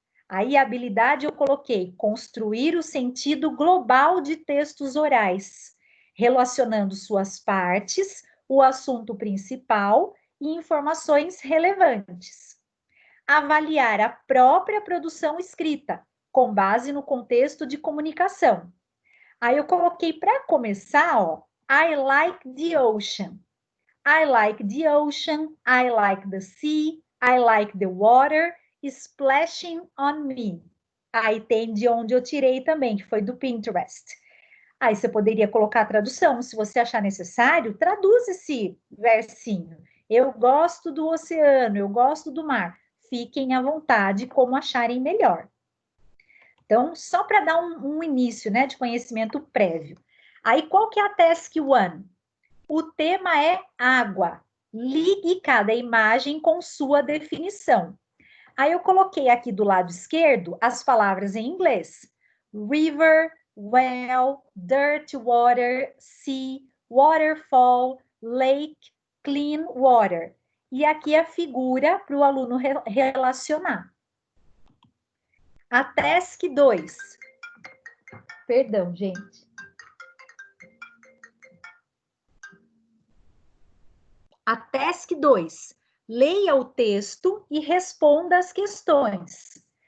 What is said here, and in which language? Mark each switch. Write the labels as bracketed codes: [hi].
[pt] Aí a habilidade eu coloquei construir o sentido global de textos orais, relacionando suas partes, o assunto principal e informações relevantes. Avaliar a própria produção escrita, com base no contexto de comunicação. Aí eu coloquei para começar, ó, [en] I like the ocean. I like the ocean, I like the sea, I like the water splashing on me. [pt] Aí tem de onde eu tirei também, que foi do Pinterest. Aí você poderia colocar a tradução, se você achar necessário, traduz esse versinho. Eu gosto do oceano, eu gosto do mar. Fiquem à vontade como acharem melhor. Então, só para dar um início, né, de conhecimento prévio. Aí, qual que é a Task 1? O tema é água. Ligue cada imagem com sua definição. Aí eu coloquei aqui do lado esquerdo as palavras em inglês. [en] River, well, dirty water, sea, waterfall, lake, clean water. [pt] E aqui a figura para o aluno relacionar. A Task 2. Perdão, gente. A Task 2. Leia o texto e responda as questões.